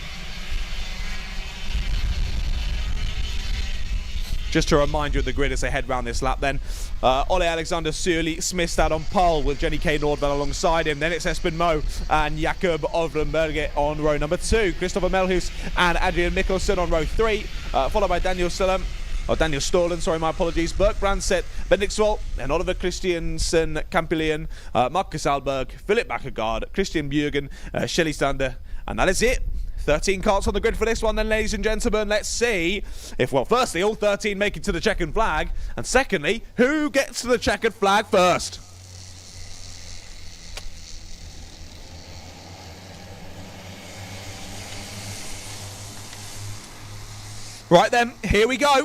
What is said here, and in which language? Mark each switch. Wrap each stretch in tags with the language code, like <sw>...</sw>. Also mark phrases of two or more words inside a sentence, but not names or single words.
<en>Just to remind you of the grid as they head round this lap then. Ole Alexander Sørli Smistad on pole with Jenny K. Nordvall alongside him. Then it's Espen Moe and Jakob Ovrenberget on row number 2. Christopher Melhus and Adrian Mikkelsen on row 3. Followed by Daniel Stollen, my apologies. Berk Brandset, Bendiksvold, and Oliver Christiansen Campilian, Marcus Alberg, Philip Bakkegaard, Christian Bjørgen, Shelly Stander, and that is it. 13 carts on the grid for this one then, ladies and gentlemen. Let's see if, well, firstly, all 13 make it to the checkered flag, and secondly, who gets to the checkered flag first? Right then, here we go.</en>